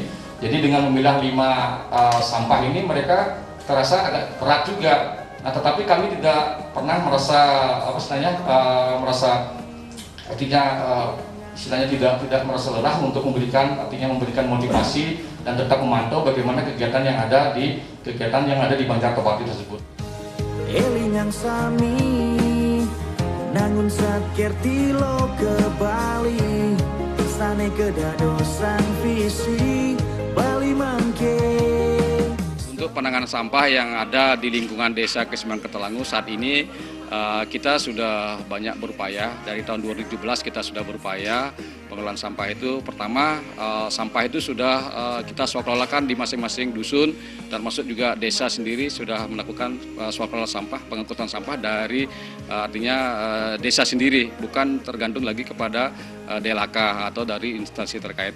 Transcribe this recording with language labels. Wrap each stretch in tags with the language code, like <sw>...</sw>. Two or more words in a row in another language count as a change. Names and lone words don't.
<id>Jadi dengan memilah 5 sampah ini mereka terasa agak berat juga. Nah tetapi kami tidak pernah merasa istilahnya tidak merasa lelah untuk memberikan motivasi dan tetap memantau bagaimana kegiatan yang ada di Banjartopati tersebut.</id> <ban>Elingang sami nangun sat kerti lo ke Bali, sane kedadosan visi Bali mangke.</ban> <id>Untuk penanganan sampah yang ada di lingkungan desa Keseimbangan Ketelangu saat ini kita sudah banyak berupaya. Dari tahun 2017 kita sudah berupaya pengelolaan sampah itu. Pertama, sampah itu sudah kita swakelolakan di masing-masing dusun, dan masuk juga desa sendiri sudah melakukan swakelola sampah, pengangkutan sampah dari artinya desa sendiri, bukan tergantung lagi kepada DLHK atau dari instansi terkait.</id>